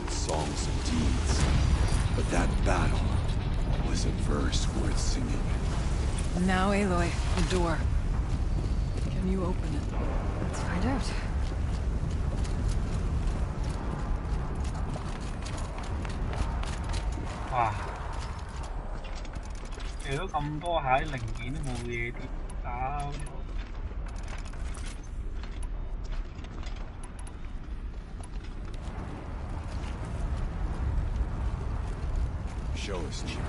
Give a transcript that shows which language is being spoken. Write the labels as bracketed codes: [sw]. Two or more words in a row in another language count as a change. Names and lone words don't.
[en] songs of deeds. But that battle was a verse worth singing. Now, Aloy, the door. Can you open it? Let's find out. 哇！ [yue] 借咗咁多蟹零件都冇嘢跌，搞 [en] Show us, Chief.